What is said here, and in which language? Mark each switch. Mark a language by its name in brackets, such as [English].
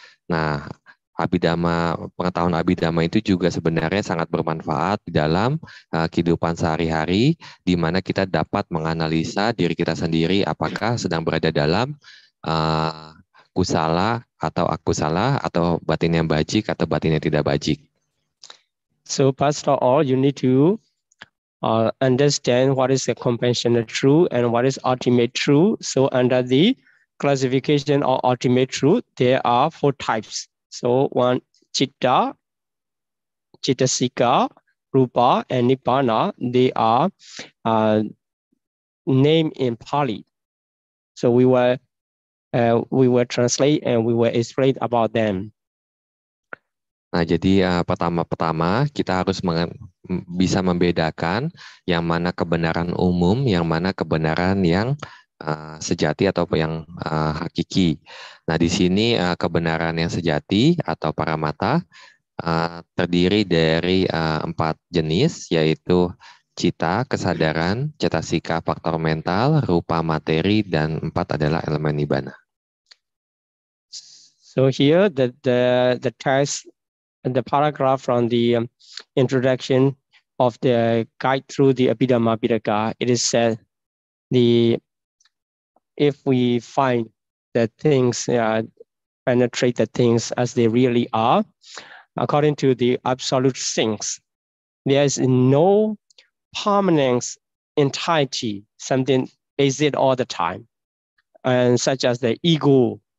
[Indonesian] Nah, pengetahuan Abhidhamma itu juga sebenarnya sangat bermanfaat di dalam kehidupan sehari-hari, di mana kita dapat menganalisa diri kita sendiri apakah sedang berada dalam kusala atau akusala, atau batin yang bajik atau batin yang tidak bajik. [English] So first of all, you need to understand what is the conventional truth and what is ultimate truth. So under the classification of ultimate truth, there are 4 types. So one, Chitta, Chittasika, Rupa, and Nibbana. They are named in Pali. So we will translate and we will explain about them. [Indonesian] Nah, jadi pertama-tama kita harus bisa membedakan yang mana kebenaran umum, yang mana kebenaran yang sejati atau yang hakiki. Nah, di sini kebenaran yang sejati atau paramata terdiri dari 4 jenis, yaitu cita, kesadaran, cetasika, faktor mental, rupa, materi, dan 4 adalah elemen nibbana. [English] So here the text, the paragraph from the introduction of the guide through the Abhidhamma Pitaka, it is said if we find that things penetrate the things as they really are, according to the absolute things, there is no permanent entirety, something exist all the time, and such as the ego.